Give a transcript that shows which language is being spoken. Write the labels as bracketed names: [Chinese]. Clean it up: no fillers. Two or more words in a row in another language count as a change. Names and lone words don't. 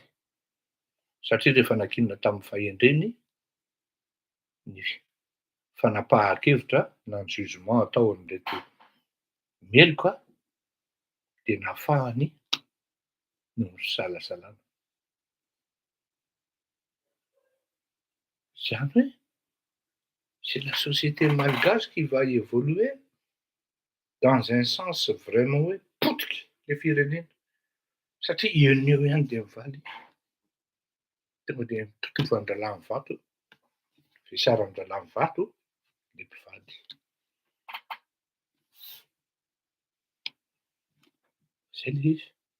[Malagasy] Satria rehefa nakinona tamin'ny fahendreny ny fanapahan-kevitra na ny jugement atao an'ireto meloka de nafahany no salasalana. Zany hoe [French] c'est la société malgache qui va évoluer dans un sens vraiment [Malagasy] hoe potika le firenena. Satria eo no eo ihany de mivaly. Tonga de mitovy an-dralahy mivato. Fisaran-dralahy mivato le mpivady. Zay le izy.